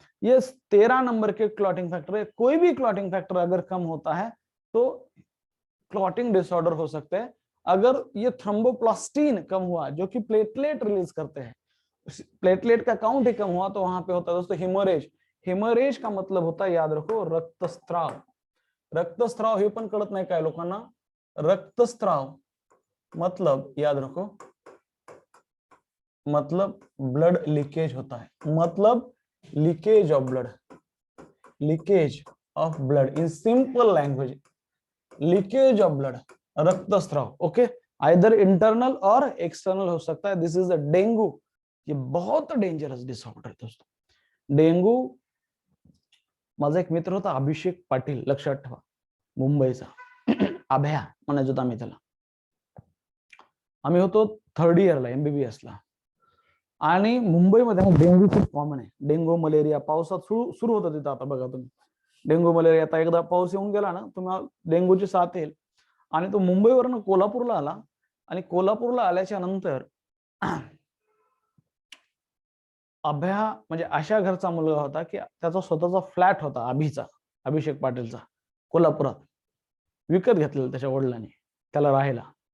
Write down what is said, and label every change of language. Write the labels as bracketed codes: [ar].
[hi] ये 13 नंबर के clotting factor है। कोई भी क्लॉटिंग फैक्टर अगर कम होता है तो क्लॉटिंग डिसऑर्डर हो सकते हैं। अगर ये थ्रोम्बोप्लास्टिन कम हुआ, जो कि प्लेटलेट रिलीज करते हैं, प्लेटलेट का काउंट ही कम हुआ, तो वहां पे होता है दोस्तों हिमोरेज। हिमोरेज का मतलब होता है, याद रखो, रक्तस्त्राव। [mr] रक्तस्त्राव हे पण कळत नाही काय लोकांना। [hi] रक्तस्त्राव मतलब याद रखो, मतलब ब्लड लीकेज होता है, मतलब leakage of blood, [en] leakage of blood in simple language, [hi] leakage of blood, रक्तस्राव। ओके, आइदर इंटरनल और एक्सटर्नल हो सकता है। [en] This is a dengue. [hi] ये बहुत डेंजरस डिसऑर्डर है दोस्तों, डेंगू। [mr] माझा एक मित्र होता अभिषेक पाटील, लक्षात ठेवा, मुंबईचा अभ्या म्हणायचो आम्ही त्याला। आम्ही होतो 3rd इयरला MBBS ला, आणि मुंबईमध्ये डेंग्यू खूप कॉमन आहे। डेंगू मलेरिया पावसात सुरू होतं तिथं। आता बघा तुम्ही, डेंगू मलेरिया, आता एकदा पाऊस येऊन गेला ना, तुम्हाला डेंगूची साथ येईल। आणि तो मुंबईवरनं कोल्हापूरला आला, आणि कोल्हापूरला आल्याच्या नंतर अभ्या म्हणजे अशा घरचा मुलगा होता की त्याचा स्वतःचा फ्लॅट होता, अभिचा, अभिषेक पाटीलचा, कोल्हापुरात, विकत घेतलेला त्याच्या वडिलांनी त्याला राहायला।